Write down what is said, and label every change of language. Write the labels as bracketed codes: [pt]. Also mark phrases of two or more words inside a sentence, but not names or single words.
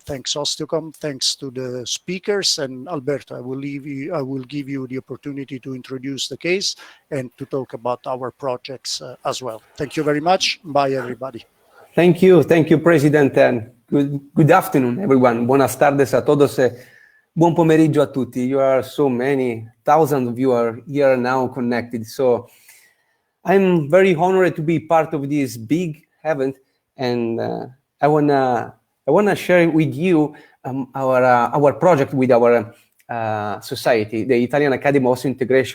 [en] Thanks Osteocom. Thanks to the speakers. And Alberto, I will give you the opportunity to introduce the case and to talk about our projects as well. Thank you very much. Bye, everybody. Thank you, President, and good afternoon, everyone. [es] Buenas tardes a todos. [it] Buon pomeriggio a tutti. [en] You are so many, thousands of you are here now connected. So I'm very honored to be part of this big event, and I wanna share with you our project with our society, the Italian Academy of Osseointegration.